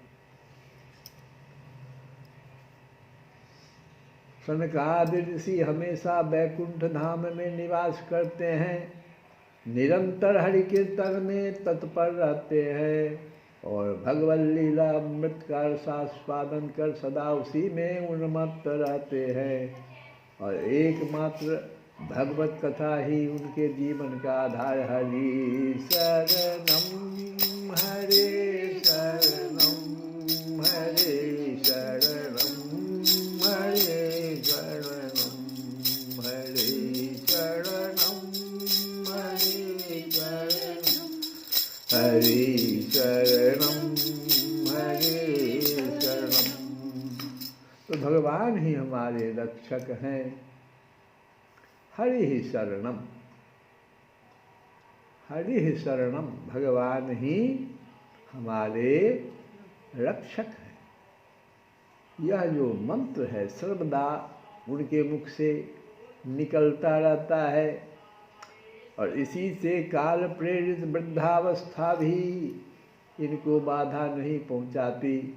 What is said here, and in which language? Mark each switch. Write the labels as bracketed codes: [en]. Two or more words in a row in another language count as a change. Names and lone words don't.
[hi] सनकादि ऋषि हमेशा वैकुंठ धाम में निवास करते हैं, निरंतर हरि कीर्तन में तत्पर रहते हैं और भगवत लीला अमृत का रसास्वादन कर सदा उसी में उन्मत्त रहते हैं। और एकमात्र भगवत कथा ही उनके जीवन का आधार। [sa] हरि शरणम हरे शरणम हरे शरणम हरे शरणम हरे शरणम हरे शरणम हरे शरणम हरे शरणम। [hi] तो भगवान ही हमारे रक्षक हैं। हरि ही शरणम, हरि ही शरणम, भगवान ही हमारे रक्षक हैं। यह जो मंत्र है सर्वदा उनके मुख से निकलता रहता है और इसी से काल प्रेरित वृद्धावस्था भी इनको बाधा नहीं पहुंचाती।